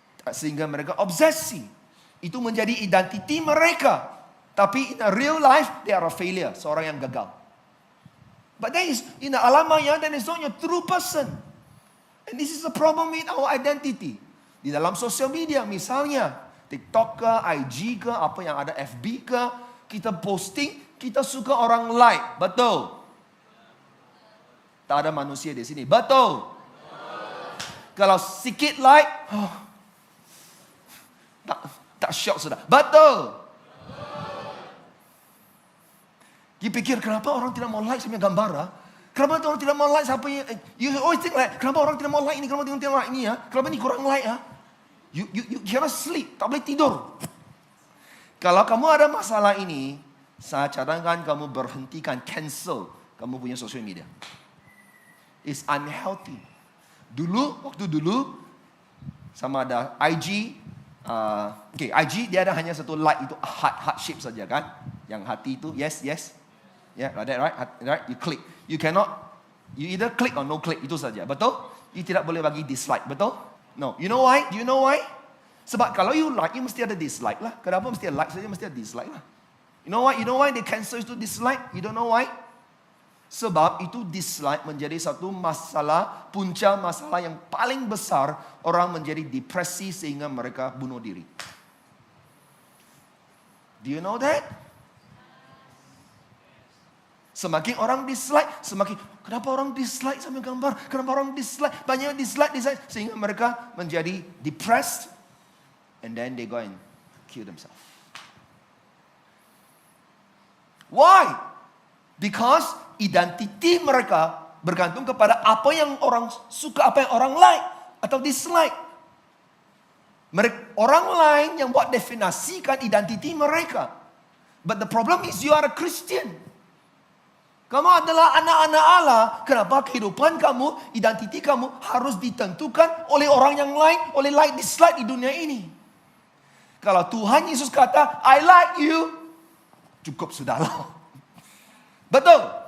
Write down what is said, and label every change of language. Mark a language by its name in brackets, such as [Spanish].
[Malay] Sehingga mereka obsesi. Itu menjadi identiti mereka. [English] Tapi in a real life, they are a failure. [Malay] Seorang yang gagal. [English] But that is, in the alam maya, that is not your true person. And this is a problem with our identity. [Malay] Di dalam sosial media misalnya, TikTok ke, IG ke, apa yang ada FB ke, kita posting, kita suka orang like. Betul? Tak ada manusia di sini. Betul? Kalau sikit like, tak shock sudah. Betul? Dia pikir kenapa orang tidak mau like saya punya gambar? Kenapa orang tidak mau like siapa yang... [English] You always think like, [Malay] kenapa orang tidak mau like ini? Kenapa orang tidak mau like ini? Kenapa ini kurang like? [English] You cannot sleep. [Malay] Tak boleh tidur. Kalau kamu ada masalah ini, saya cadangkan kamu berhentikan, cancel kamu punya social media. [English] It's unhealthy. [Malay] Waktu dulu, sama ada IG. IG dia ada hanya satu like, itu heart shape saja kan. Yang hati itu, yes. [English] Yeah, like that, right? You click. You either click or no click, [Malay] itu saja. Betul? You tidak boleh bagi dislike, betul? [English] No. You know why? Do you know why? [Malay] Sebab kalau you like, you mesti ada dislike lah. Kenapa mesti ada like saja, mesti ada dislike lah. [English] You know why? You know why they cancel itu dislike? You don't know why? [Malay] Sebab itu dislike menjadi satu masalah, punca masalah yang paling besar. Orang menjadi depresi sehingga mereka bunuh diri. [English] Do you know that? [Malay] Semakin orang dislike, kenapa orang dislike sama gambar? Kenapa orang dislike? Banyak dislike, sehingga mereka menjadi depressed. [English] And then they go and kill themselves. Why? Because identiti mereka [Malay] bergantung kepada apa yang orang suka, apa yang orang like atau dislike. Orang lain yang buat definasikan identiti mereka. [English] But the problem is you are a Christian. [Malay] Kamu adalah anak-anak Allah. Kenapa kehidupan kamu, identiti kamu harus ditentukan oleh orang yang lain, oleh like dislike di dunia ini? Kalau Tuhan Yesus kata, [English] I like you, [Malay] cukup sudahlah. Betul?